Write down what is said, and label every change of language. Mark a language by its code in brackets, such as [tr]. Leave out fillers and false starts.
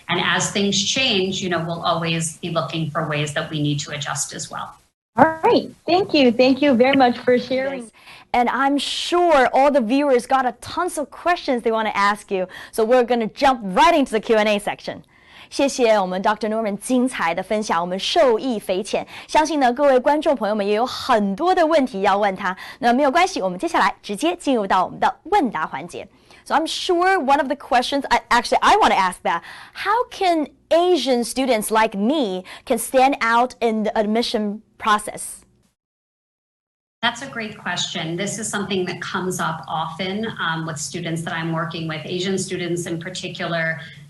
[en] And as things change, we'll always be looking for ways that we need to adjust as well. All right. Thank you. Thank you very much for sharing. And I'm sure all the viewers got a tons of questions they want to ask you. So we're going to jump right into the Q&A section. [zh] 谢谢我们 Dr. Norman 精彩的分享，我们受益匪浅。相信呢，各位观众朋友们也有很多的问题要问他。那没有关系，我们接下来直接进入到我们的问答环节。 [en] So I'm sure one of the questions, I want to ask that, how can Asian students like me can stand out in the admission process? That's a great question. This is something that comes up often with students that I'm working with, Asian students in particular.